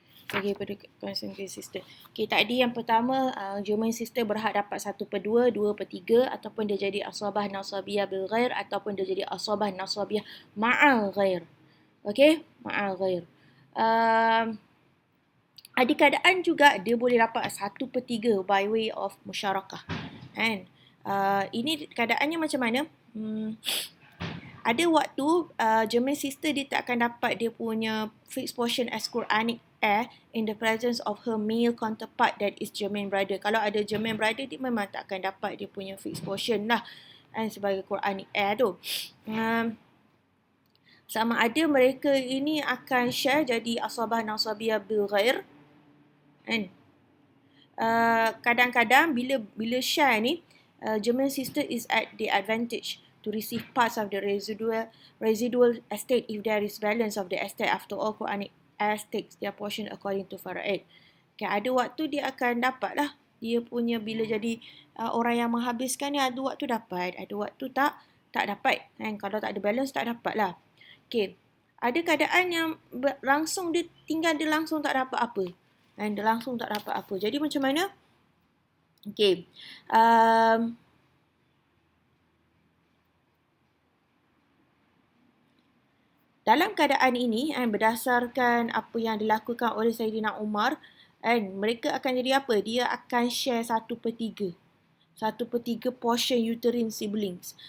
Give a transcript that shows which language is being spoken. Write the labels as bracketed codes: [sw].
[ms] Pergi pada consanguine sister. Okey, tadi yang pertama, germane sister berhak dapat 1/2, 2/3 ataupun dia jadi asabah nasabiyah bil ghair ataupun dia jadi asabah nasabiyah ma'al ghair. Okey, ma'al ghair. Ada keadaan juga dia boleh dapat 1/3 [en] by way of [ms] musyarakah. Kan? Ini keadaannya macam mana? [en] Ada waktu German sister [ms] dia tak akan dapat dia punya [en] fixed portion as Quranic heir in the presence of her male counterpart that is German brother. [ms] Kalau ada German brother dia memang tak akan dapat dia punya fixed portion lah sebagai Quranic heir tu. Sama ada mereka ini akan share jadi asabah nasabiyah bil ghair. Kan? Kadang-kadang bila share ni, [en] German sister is at the advantage to receive parts of the residual estate if there is balance of the estate. After all, Quranic heirs takes their portion according to fara'id. [ms] Okay, ada waktu dia akan dapat lah. Dia punya bila jadi orang yang menghabiskan ni, ada waktu dapat, ada waktu tak dapat. Kan? Kalau tak ada balance, tak dapat lah. Okay. Ada keadaan yang langsung dia tinggal dia langsung tak dapat apa. Dan dia langsung tak dapat apa. Jadi macam mana? Okay. Dalam keadaan ini, berdasarkan apa yang dilakukan oleh Saidina Umar, mereka akan jadi apa? Dia akan share 1/3. 1/3 portion uterine siblings.